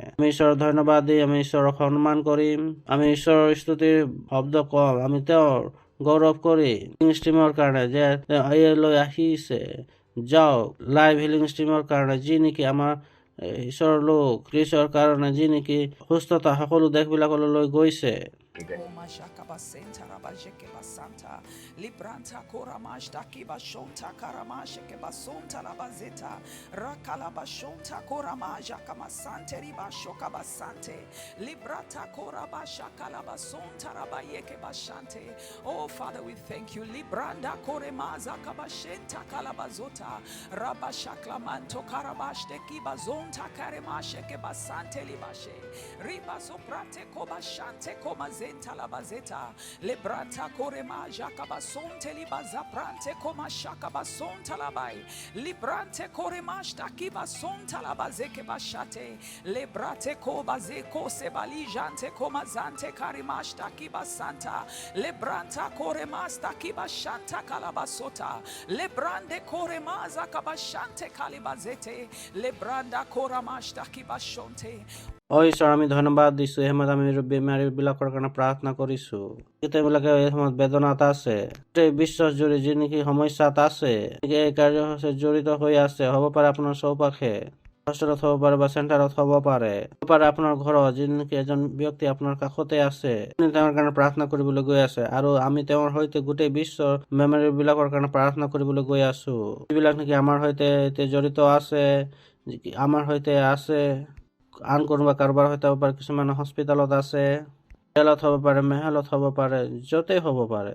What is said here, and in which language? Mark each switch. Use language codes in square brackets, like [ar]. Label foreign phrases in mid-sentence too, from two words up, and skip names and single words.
[as] আমি ঈশ্বৰৰ ধন্যবাদ দি আমি ঈশ্বৰক সন্মান কৰিম, আমি ঈশ্বৰৰ স্তুতিৰ শব্দ কম, আমি তেওঁৰ গৌৰৱ কৰি [en] healing stream [as] কাৰণে যে লৈ আহিছে। যাওক [en] live healing stream [as] কাৰণে, যি নেকি আমাৰ ঈশ্বৰৰ লোক ক্ৰিছৰ কাৰণে যি নেকি সুস্থতা সকলো দেশবিলাকলৈ লৈ গৈছে। Libranta koramashta kibashonta karamashe kebasonta labazeta rakalabashonta koramaja kamasante ribashoka basante librata korabasha kalabasonta rabayeke bashante. [en] Oh Father, we thank you. Libranda koremaza kabashenta kalabazota rabashaklamanto karabashte kibazonta karemashe kebasante libashe ribazoprate kobashante komazenta labazeta librata koremaja kabasonte libazaprante komashaka basonta labai librante koremashta kibasonta labazeke bashate librate kobazeko sebalijante komazante karimashta kibasanta libranta koremasta kibashanta kalabasota librande koremaza kabashante kalibazete libranda koramashta kibashonte. [as] ঈশ্বৰ আমি ধন্যবাদ দিছো। এই সময়ত আমি বেমাৰী বিলাকৰ কাৰণে প্ৰাৰ্থনা কৰিছো, তেওঁলোকে এই সময়ত বেদনাত আছে, বিশ্বাস জুৰি যি নেকি সমস্যাত আছে, এই কাৰ্যসূচীত জড়িত হৈ আছে, হ'ব পাৰে আপোনাৰ চৌপাশে হোষ্টেলত হ'ব পাৰে বা চেণ্টাৰত হ'ব পাৰে আপোনাৰ ঘৰত যিনকি এজন ব্যক্তি আপোনাৰ কাষতে আছে, তেওঁৰ কাৰণে প্ৰাৰ্থনা কৰিবলৈ গৈ আছে আৰু আমি তেওঁৰ সৈতে গোটেই বিশ্বৰ মেমৰি বিলাকৰ কাৰণে প্ৰাৰ্থনা কৰিবলৈ গৈ আছো, যিবিলাক নেকি আমাৰ সৈতে এতিয়া জড়িত আছে, আমাৰ সৈতে আছে, আন কোনোবা কাৰোবাৰ সৈতে হ'ব পাৰে, কিছুমান হস্পিটেলত আছে, জেলত হ'ব পাৰে, মেহেলত হ'ব পাৰে, য'তেই হ'ব পাৰে।